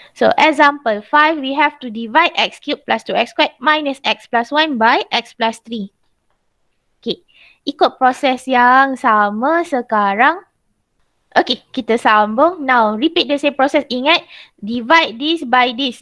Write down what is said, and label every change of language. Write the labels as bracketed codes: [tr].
[en] So example 5, we have to divide x cubed plus 2x squared minus x plus 1 by x plus 3. Okay. [ms] Ikut proses yang sama sekarang. Okay, kita sambung. [en] Now, repeat the same process. [ms] Ingat, [en] divide this by this.